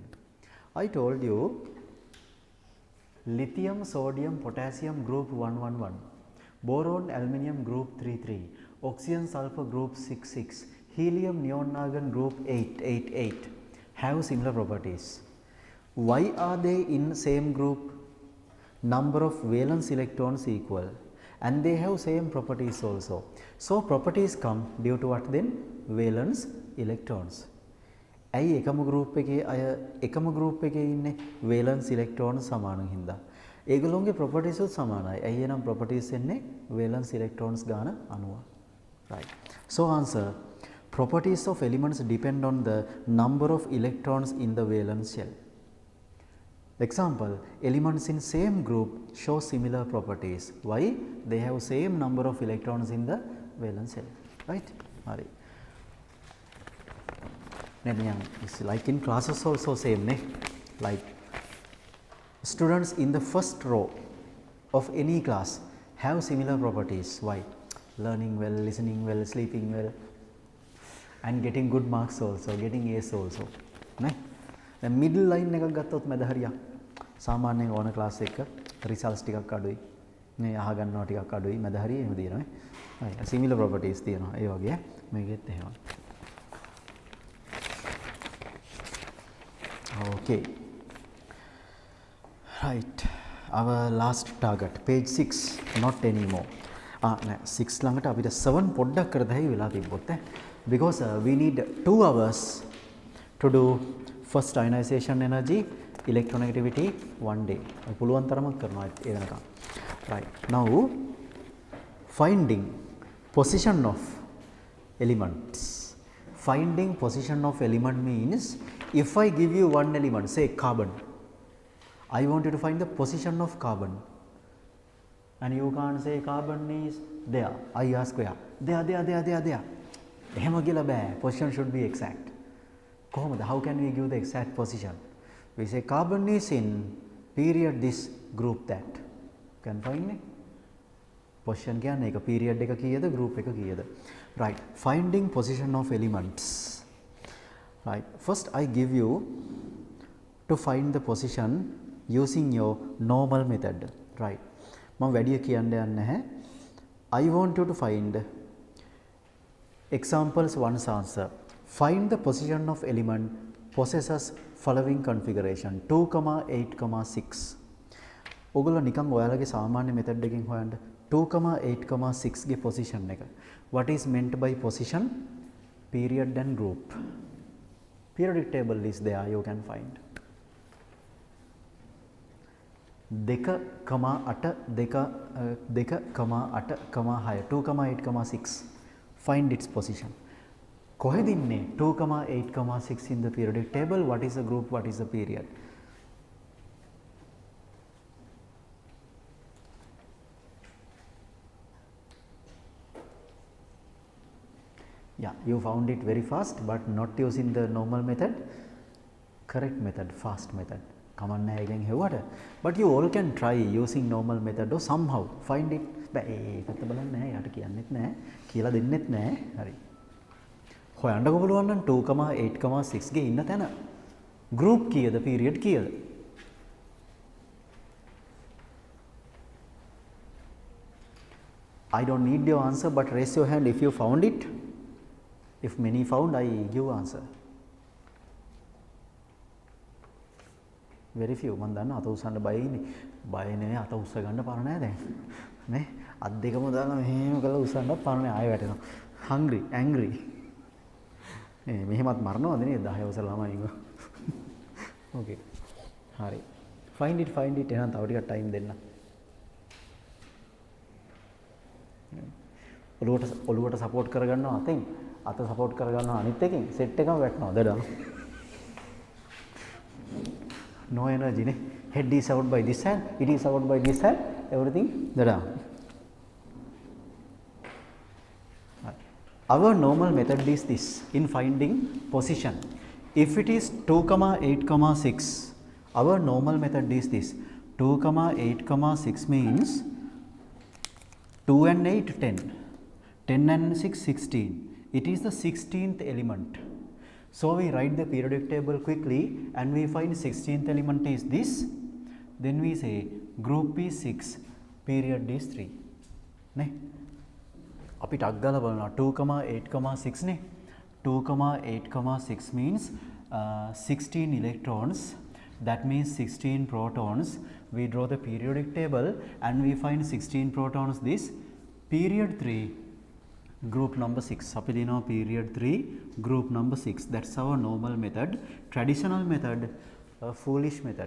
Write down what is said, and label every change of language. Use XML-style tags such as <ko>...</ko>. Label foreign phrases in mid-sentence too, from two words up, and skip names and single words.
<en>I told you lithium, sodium, potassium group 111, boron, aluminium group 33, oxygen, sulfur group 66, helium, neon, argon group 888 have similar properties. Why are they in same group? Number of valence electrons equal and they have same properties also. So, properties come due to what then? Valence electrons.</en> <si>ඇයි එකම group එකේ අය එකම group එකේ ඉන්නේ</si> <en>valence electron</en> <si>සමාන හින්දා. ඒගොල්ලෝගේ properties උත් සමානයි. ඇයි එනම් properties එන්නේ</si> <en>valence electrons</en> <si>ගාන අණුව.</si> <en>Right. So answer, properties of elements depend on the number of electrons in the valence shell. Example, elements in same group show similar properties. Why? They have same number of electrons in the valence shell. Right? Hari. It's like in classes also same, ne? Like students in the first row of any class have similar properties. Why? Learning well, listening well, sleeping well, and getting good marks also, getting A's also.</en> <si>Ne?</si> <en>The middle line</en> <si>එකක් ගත්තොත් මැද හරියක් සාමාන්‍යයෙන් ඕන ක්ලාස් එක රිසල්ට්ස් ටිකක් අඩුයි. මේ අහ ගන්නවා ටිකක් අඩුයි මැද හරිය එහෙම තියෙනවා. හරි.</si> <en>similar properties</en> <si>තියෙනවා. ඒ වගේ මේකෙත් එහෙම.</si> <en>Okay. Right. Our last target, page 6, not anymore.</en> <si>6 ළඟට අපිට 7 පොඩ්ඩක් කර දෙයි වෙලා තිබ්බොත්</si> <en>because we need 2 hours to do first ionization energy, electronegativity one day.</en> <si>පුළුවන් තරමක් කරනවා ඒ වෙනකම්.</si> <en>Right. Now finding position of elements. Finding position of element means if I give you one element, say carbon, I want you to find the position of carbon, and you can't say carbon is there. I ask where? There.</en> <si>එහෙම කියලා බෑ.</si> <en>Position should be exact.</en> <si>කොහොමද?</si> <en>How can we give the exact position? We say carbon is in period this, group that. Can find it?</en> <si>Position කියන්නේ එක period එක කීයද, group එක කීයද?</si> <en>Right. Finding position of elements. Right. First I give you to find the position using your normal method. Right.</en> <si>මම වැඩි කියන්න යන්නේ නැහැ.</si> <en>I want you to find examples one's answer. Find the position of element possesses following configuration 2,8,6.</en> <si>ඔගොල්ලෝ නිකන් ඔයාලගේ සාමාන්‍ය method එකකින් හොයන්න 2,8,6 ගේ position එක.</si> <en>What is meant by position? Period and group. Periodic table is there, you can find. 2,8,6. Find its position.</en> <si>කොහෙද ඉන්නේ 2,8,6</si> <en>in the periodic table? What is the group? What is the period? Yeah, you found it very fast, but not using the normal method. Correct method, fast method. Come on, again here. But you all can try using normal method or somehow find it.</en> <si>ඒකත් බලන්න නැහැ. යාට කියන්නෙත් නැහැ. කියලා දෙන්නෙත් නැහැ. හරි. හොයන්නකො බලන්න 2,8,6 ගේ ඉන්න තැන group කීයද, period කීයද?</si> <en>I don't need your answer, but raise your hand if you found it. If many found, I give answer. Very few.</en> <si>මම දන්නවා අත උස්සන්න බය ඉන්නේ. බය නෙවෙයි අත උස්ස ගන්න පාර නෑ දැන්. නේ? අත් දෙකම දාලා මෙහෙම කරලා උස්සන්නත් පාර නෑ ආයෙ වැටෙනවා.</si> <en>Hungry, angry.</en> <si>මෙහෙමත් මරනවද නේද 10 වසර ළමයිව. Okay. හරි.</si> <en>Find it</en> <si>එහෙනම් තව ටිකක් time දෙන්න. ඔළුවට support කරගන්නවා අතෙන්. අත support කරගන්නවා අනිත් එකෙන් set එකම වැටෙනවා දඩ.</si> <en>No energy ne. Head is out by this hand, it is out by this hand, everything dada. Our normal method is this in finding position. If it is 2,8,6, our normal method is this. 2,8,6 means 2 and 8 10, 10 and 6 16. It is the 16th element. So we write the periodic table quickly and we find 16th element is this. Then we say group is 6, period is 3. Ne?</en> <si>අපි ටක් ගාලා බලනවා 2,8,6 නේ.</si> <en>2,8,6 means 16 electrons that means 16 protons. We draw the periodic table and we find 16 protons this period 3 group number 6. Sapilino period 3 group number 6. That's our normal method, traditional method, a foolish method.</en>